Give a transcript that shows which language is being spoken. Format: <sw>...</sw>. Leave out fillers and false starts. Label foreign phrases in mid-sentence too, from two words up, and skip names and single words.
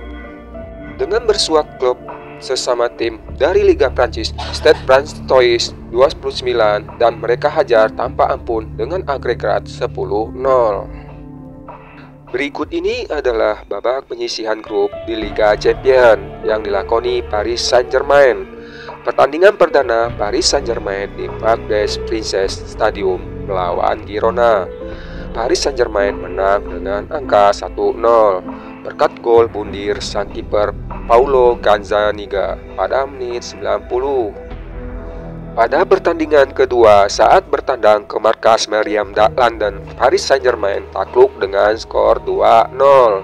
<id>Dengan bersuak klub sesama tim dari Liga Prancis, Stade Brantois 29, dan mereka hajar tanpa ampun dengan agregat 10-0. Berikut ini adalah babak penyisihan grup di Liga Champions yang dilakoni Paris Saint-Germain. Pertandingan perdana Paris Saint-Germain di Parc des Princes Stadium melawan Girona. Paris Saint-Germain menang dengan angka 1-0 berkat gol bundir sang kiper Paulo Gazzaniga pada menit 90. Pada pertandingan kedua saat bertandang ke markas Meriam London, Paris Saint-Germain takluk dengan skor 2-0.</id>